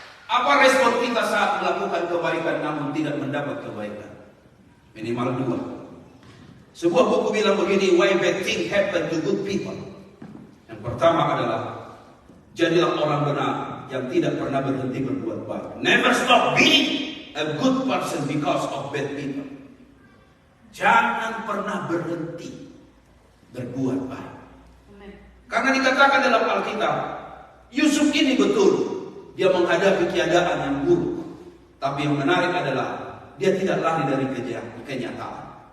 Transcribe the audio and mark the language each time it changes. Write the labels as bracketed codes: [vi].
[id] Apa respon kita saat melakukan kebaikan namun tidak mendapat kebaikan? Minimal 2. Sebuah buku bilang begini, [en] why bad things happen to good people. [id] Yang pertama adalah jadilah orang benar yang tidak pernah berhenti berbuat baik. [en] Never stop being a good person because of bad people. [id] Jangan pernah berhenti berbuat baik. Karena dikatakan dalam Alkitab, Yusuf ini betul dia menghadapi keadaan yang buruk. Tapi yang menarik adalah dia tidak lari dari kenyataan.